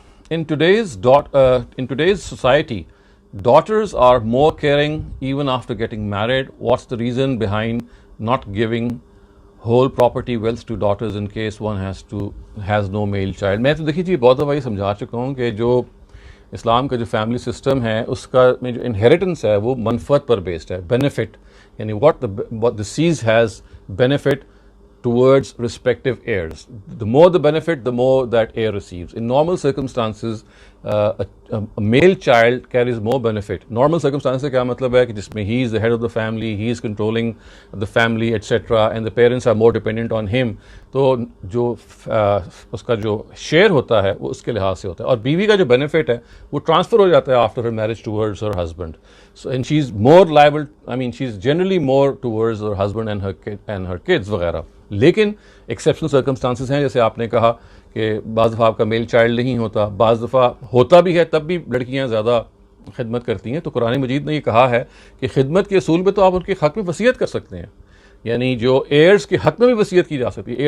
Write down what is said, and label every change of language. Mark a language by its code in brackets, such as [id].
[en] In today's society, daughters are more caring even after getting married. What's the reason behind not giving whole property wealth to daughters in case one has no male child? [ur] میں تو دیکھیے جی بہت دفعہ یہ سمجھا چکا ہوں کہ جو اسلام کا جو فیملی سسٹم ہے اس کا میں جو انہیریٹنس ہے وہ منفعت پر بیسڈ ہے، بینیفٹ، یعنی [en] what the sees has benefit towards respective heirs. The more the benefit, the more that heir receives. In normal circumstances, a male child carries more benefit. Normal circumstances [ur] سے کیا مطلب ہے کہ جس میں [en] he is the head of the family, he is controlling the family, etc. and the parents are more dependent on him. [ur] تو جو اس کا جو شیئر ہوتا ہے وہ اس کے لحاظ سے ہوتا ہے، اور بیوی کا جو بینیفٹ ہے وہ ٹرانسفر ہو جاتا ہے [en] After her marriage towards her husband. So and she is more liable, she is generally more towards her husband and her kids وغیرہ. [ur] لیکن ایکسیپشنل سرکمسٹانسز ہیں، جیسے آپ نے کہا کہ بعض دفعہ آپ کا میل چائلڈ نہیں ہوتا، بعض دفعہ ہوتا بھی ہے تب بھی لڑکیاں زیادہ خدمت کرتی ہیں. تو قرآن مجید نے یہ کہا ہے کہ خدمت کے اصول پہ تو آپ ان کے حق میں وصیت کر سکتے ہیں، یعنی جو ایئرز کے حق میں بھی وصیت کی جا سکتی ہے.